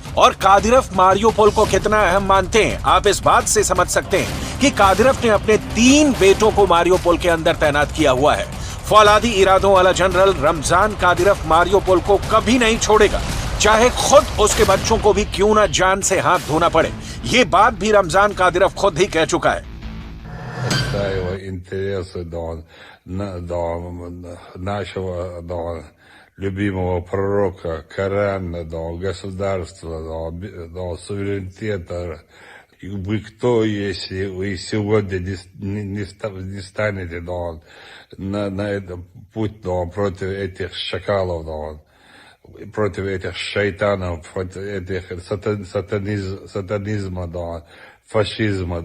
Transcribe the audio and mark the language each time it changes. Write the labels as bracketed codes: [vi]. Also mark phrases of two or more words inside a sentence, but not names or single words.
[hi] और कादिरोव मारियोपोल को कितना अहम मानते हैं, आप इस बात से समझ सकते हैं कि कादिरोव ने अपने 3 बेटों को मारियोपोल के अंदर तैनात किया हुआ है। फौलादी इरादों वाला जनरल रमजान कादिरोव मारियोपोल को कभी नहीं छोड़ेगा, चाहे खुद उसके बच्चों को भी क्यों ना जान से हाथ धोना पड़े। ये बात भी रमजान कादिरोव खुद ही कह चुका है। [ru] любимого пророка, Корана, государства, суверенитета. Вы кто, если вы сегодня не станете на этот путь против этих шакалов, против этих шайтанов, против этих сатанизма, фашизма.